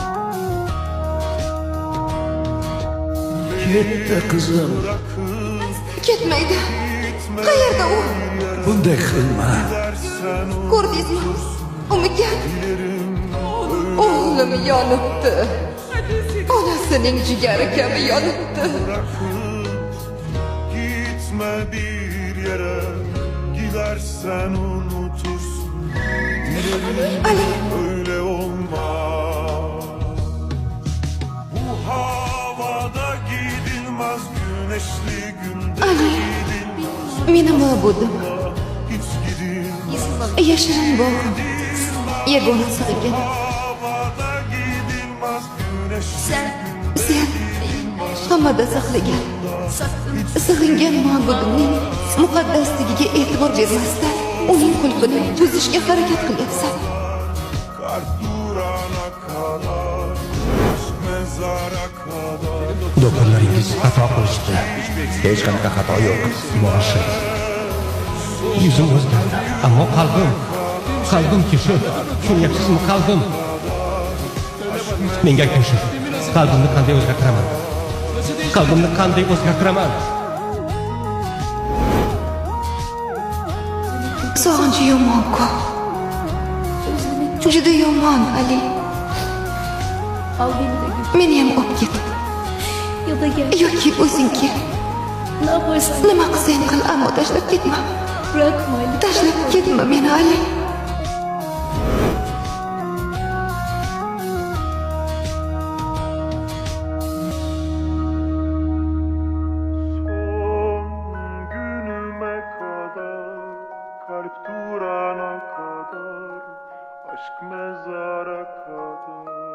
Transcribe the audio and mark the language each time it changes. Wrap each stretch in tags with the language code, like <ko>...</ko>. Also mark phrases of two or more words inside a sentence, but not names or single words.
<uz>Ketdi qizim. Ketmaydi. Qayerda u? Bunday qilma. Ko'rdingizmi? Umidjon. O'g'lim yonibdi. Onasining jigari kabi yonibdi.</uz> <tr>Gitme bir yere, gidersen unutursun. Ali. Öyle olmaz. Bu havada gidilmez, güneşli günde Ali. gidilmez.</tr> <uz>Meni ma'budim.</uz> <tr>Hiç gidilmez.</tr> <uz>Yashirin bog'im. Yagona sig'inganim.</uz> <tr>Havada gidilmez, güneşli</tr> <uz>Sen hammada saqlagan, sig'ingan ma'budimning muqaddasligiga e'tibor bermasdan uning qulfini buzishga harakat qilyapsan.</uz> <tr>kalp durana kadar, aşk mezara kadar.</tr> <uz>Doktorlaringiz xato qilishdi. Hech qanaqa xato yo'q. Boshi. Yuzim o'zgardi, ammo qalbim shu. Tushunyapsizmi, qalbim? Menga aytingchi, qalbimni qanday o'zgartiraman? Sog'inchi yomon-ku. Juda yomon, Ali. Meni ham olib ket. Yoki o'zing kel. Nima qilsang qil, ammo tashlab ketma. Tashlab ketma meni, Ali.</uz> <tr>Son günüme kadar, kalp durana kadar, aşk mezara kadar.</tr>